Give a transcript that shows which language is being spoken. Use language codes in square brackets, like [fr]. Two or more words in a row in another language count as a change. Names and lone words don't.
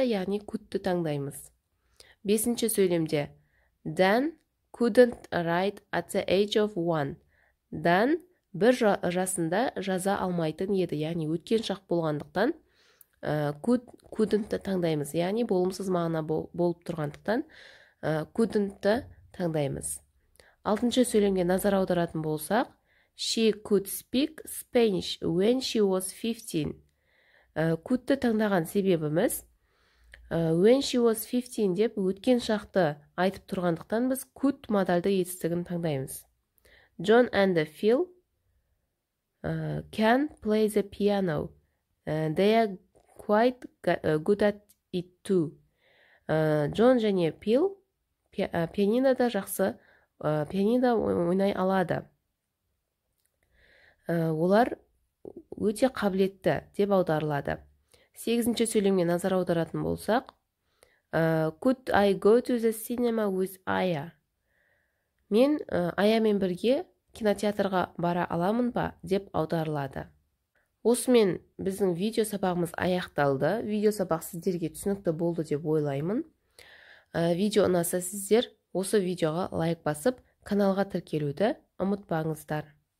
[kk] Яғни could'ты таңдаймыз. Бесінші сөйлемде [en] Dan couldn't write at the age of 1. [kk] Dan бір жасында жаза алмайтын еді. Яғни өткен шақ болғандықтан couldn'тты таңдаймыз. Яғни болымсыз мағына болып тұрғандықтан couldn'тты таңдаймыз. Алтыншы сөйлемге назар аударатын болсақ, [en] She could speak Spanish when she was 15. [kk] Could'ты таңдаған себебіміз [en] when she was 15 [kk] деп өткен шақты айтып тұрғандықтан біз could модальды етістігін таңдаймыз. [en] John and Phil can play the piano. They are quite good at it too. [kk] Джон және Phil пианинода жақсы пианино ойнай алады. Олар өте қабілетті деп аударылады. Сегізінші сөйлемге назар аударатын болсақ, [en] Could I go to the cinema with Aya? [kk] Мен Аямен бірге кинотеатрға бара аламын ба деп аударылады. Осымен біздің видео сабағымыз аяқталды. Видео сабақ сіздерге түсінікті болды деп ойлаймын. Видео ұнаса сіздер осы видеоға лайк басып, каналға тіркелуді ұмытпаңыздар.